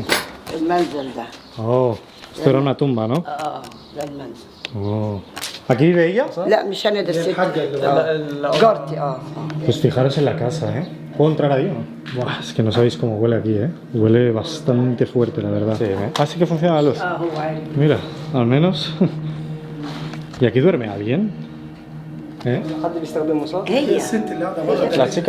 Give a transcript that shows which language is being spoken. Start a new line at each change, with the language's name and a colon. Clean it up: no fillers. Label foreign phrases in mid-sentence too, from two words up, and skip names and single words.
Arabic: المنزل ده.
Spanish: Esto era una tumba, ¿no?
Arabic: ده المنزل.
Spanish: ¿Aquí vive ella?
Arabic: لا مش انا ده الست. جارتي.
Spanish: Pues fijaros en la casa, ¿eh? ¿Puedo entrar ahí o no? Buah, es que no sabéis cómo huele aquí, ¿eh? Huele bastante fuerte, la verdad. Sí, así que funciona la luz. Mira, al menos. ¿Y aquí duerme alguien? ¿Eh? ¿La chica?